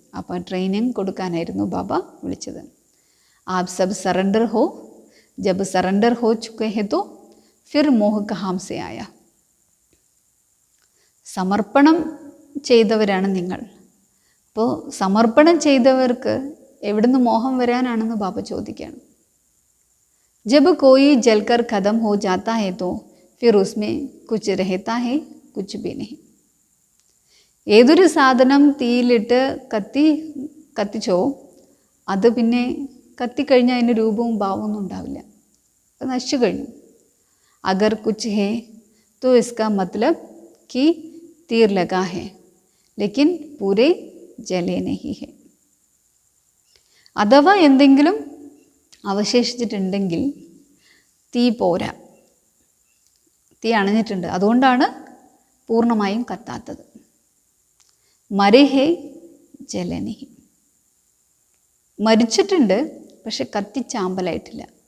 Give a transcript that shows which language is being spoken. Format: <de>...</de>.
<ml>അപ്പോൾ ട്രെയിനിങ് കൊടുക്കാനായിരുന്നു ബാബ വിളിച്ചത്.</ml> <hi>App sub surrender ഹോ, ജബ് സറണ്ടർ ഹോ ചുക്കെ ഹെ തോ ഫിർ മോഹ കഹാം സെ ആയ.</hi> <ml>സമർപ്പണം ചെയ്തവരാണ് നിങ്ങൾ. അപ്പോൾ സമർപ്പണം ചെയ്തവർക്ക് എവിടുന്ന് മോഹം വരാനാണെന്ന് ബാബ ചോദിക്കുകയാണ്.</ml> <hi>जब कोई जलकर ख़त्म हो जाता है तो फिर उसमें कुछ रहता है कुछ भी नहीं.</hi> <ml>ഏതൊരു സാധനം തീയിലിട്ട് കത്തിച്ചോ അത് പിന്നെ കത്തിക്കഴിഞ്ഞാൽ അതിന് രൂപവും ഭാവമൊന്നും ഉണ്ടാവില്ല, അത് നശിച്ചു കഴിഞ്ഞു.</ml> <hi>അഗർ കുച്ച് ഹേ तो इसका मतलब कि तीर लगा है लेकिन पूरे जले नहीं है.</hi> <ml>അഥവാ എന്തെങ്കിലും അവശേഷിച്ചിട്ടുണ്ടെങ്കിൽ തീ പോരാ, തീ അണഞ്ഞിട്ടുണ്ട്, അതുകൊണ്ടാണ് പൂർണ്ണമായും കത്താത്തത്.</ml> <hi>മരഹേ ജലനിഹി.</hi> <ml>മരിച്ചിട്ടുണ്ട് പക്ഷെ കത്തിച്ചാമ്പലായിട്ടില്ല.</ml>